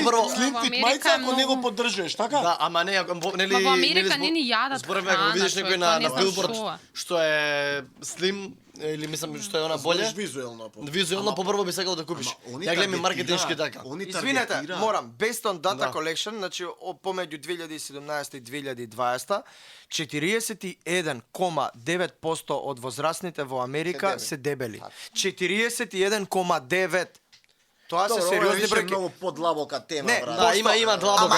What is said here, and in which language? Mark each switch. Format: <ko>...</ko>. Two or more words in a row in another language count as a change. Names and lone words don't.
<mk>побрзо- Slim Во fit Америка мајца ако многу- не го поддржуваш, така? Да, ама не, нели Ма во Америка нели не ни јадат зборуваме ако храна, видиш човек, некој тоа на не знам билборд што е. што е слим или мислам што е она боле. Знаеш визуелно. Визуелно попрво би сакал да купиш. Ама они Ја гледам и таргетираат, маркетиншки така. Они Извинете, таргетираат. морам.</mk> <en>Based on Data</en> <mk>Да.</mk> <en>Collection,</en> <mk>значи помеѓу 2017 и 2020, 41,9% од возрастните во Америка се дебели. 41,9%. Тоа се Добро, ова сериозни више бројки. многу подлабока тема, Не, брат. Да, има длабока</mk>